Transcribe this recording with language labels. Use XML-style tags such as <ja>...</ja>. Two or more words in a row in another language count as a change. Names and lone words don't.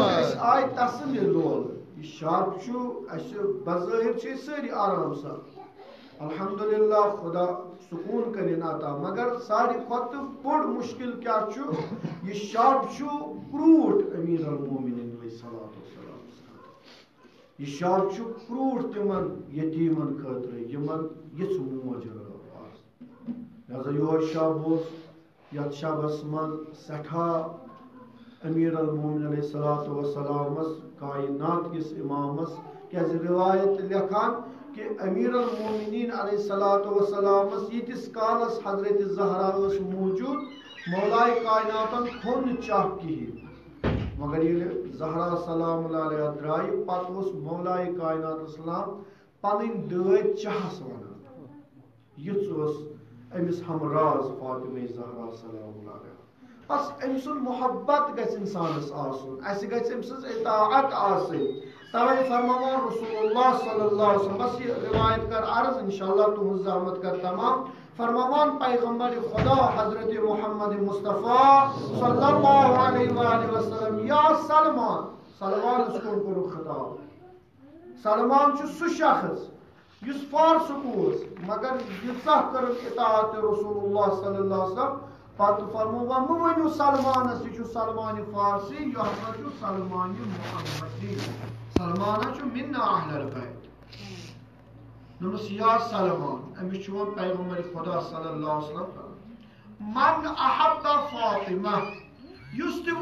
<ks>أسۍ آے تسلی لول یہِ شب چھُ اَسہِ بظٲہر چھِ أسۍ سٲری آرام سان الحمدللہ خدا سکوٗن کٔرِنۍ عطا مگر ساروی کھۄتہٕ بوٚڑ مُشکِل کیٛاہ چھُ یہِ شب چھُ کرٛوٗٹھ أمیٖر المومنیٖن</ks> <ar>علیہ الصلوٰۃ والسلام</ar> <ks>یہِ شب چھُ کرٛوٗٹھ تِمن یتیٖمن خٲطرٕ یِمن یِژھ موج رٲو آسہِ لہذا یِہوے شب اوس یتھ شبس منٛز سٮ۪ٹھاہ أمیٖر المومنیٖن علیہ الصلوٰۃ والسلامس کائنات کِس اِمامس کیٛازِ رِوایت لیکھان کہ امیر المومنین علیہ الصلوۃ والسلامس ییٖتِس کالس حضرت زہرا ٲس موٗجوٗد مولائے کائناتن کھوٚن نہٕ چاہ کِہیٖنۍ مگر ییٚلہِ زہرا</ks> <ar>سلام اللہ علیہ</ar> <ks>درٛایہِ پتہٕ اوس مولائے کائنات اسلام پنٕنۍ دٲدۍ چاہس ونان یِژھ ٲس أمِس ہمراز فاطمہ زہرا</ks> <ar>سلام اللہ علیہ</ar> <ks>بس أمۍ سُنٛد محبت گژھِ انسانس آسُن اَسہِ گژھِ أمۍ سٕنٛز اطاعت آسٕنۍ توے فرماوان رسول اللہ</ks> <ar>صلی اللہ علیہ وسلم</ar> <ks>بس یہ روایت کر عرض انشاءاللہ تُہنٛز زحمت کر تمام فرماوان پیغمبر خدا حضرت محمد مصطفیٰ</ks> <ar>صلی اللہ علیہ وآلہ وسلم یا سلمان</ar> <ks>سلمانس کُن کوٚرُکھ خطاب سلمان چھُ سُہ شخص یُس فارسُک اوس مگر ییٖژاہ کٔرٕکھ اطاعت رسول اللہ</ks> <ar>صلی اللہ علیہ وسلم</ar> <ks>پتہٕ فرمووان مہٕ ؤنِو سلمانس یہِ چھُ سلمانہِ فارسی یہِ ہسا چھُ سلمانہِ محمدی سلمانہ چھُ</ks> <ar>مِنّا اہل البیت</ar> <ks>دوٚپمَس یا سلمان أمِس چھُ وۄنۍ پیغمبر خدا</ks> <ar>صلی اللہ علیہ وسلم من احب فاطمہ</ar> <ks>یُس تہِ</ks>